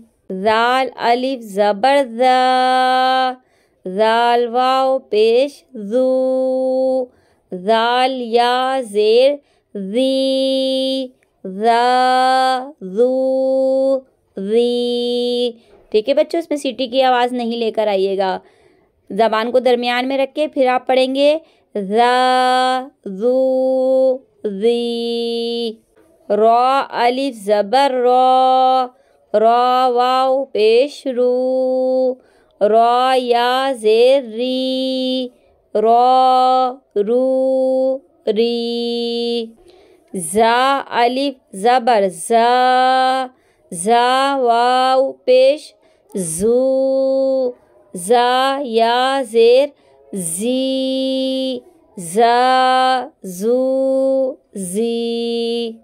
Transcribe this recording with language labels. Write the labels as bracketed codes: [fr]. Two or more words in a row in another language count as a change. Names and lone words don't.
[ur] ذال الف زبر ذا، ذال واو پیش ذو، ذال یا زیر ذی، ذا ذو ذی. ٹھیک ہے بچوں، اس میں سیٹی کی آواز نہیں لے کر آئیے گا. زبان کو درمیان میں رکھ کے پھر آپ پڑھیں گے ذا ذو ذی. را الف زبر را، را واو پیش رو، را یا زیر ری، را رو ری. زا الف زبر زا، زا واو پیش زو، زا یا زیر زی، زا زو زی.